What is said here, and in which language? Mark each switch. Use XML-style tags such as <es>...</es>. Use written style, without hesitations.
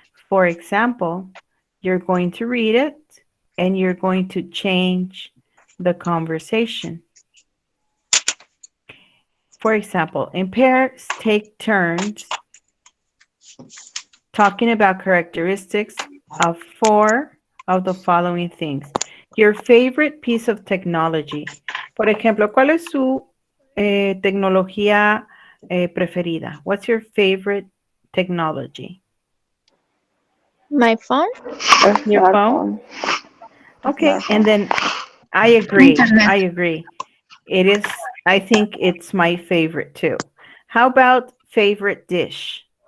<en>For example, you're going to read it and you're going to change the conversation. For example, in pairs, take turns talking about characteristics of 4 of the following things. Your favorite piece of technology.</en> <es>Por ejemplo, ¿cuál es su tecnología preferida?</es> <en>What's your favorite technology? My phone. Your phone? Okay, and then I agree. Internet. I agree. It is, I think it's my favorite too. How about favorite dish?</en>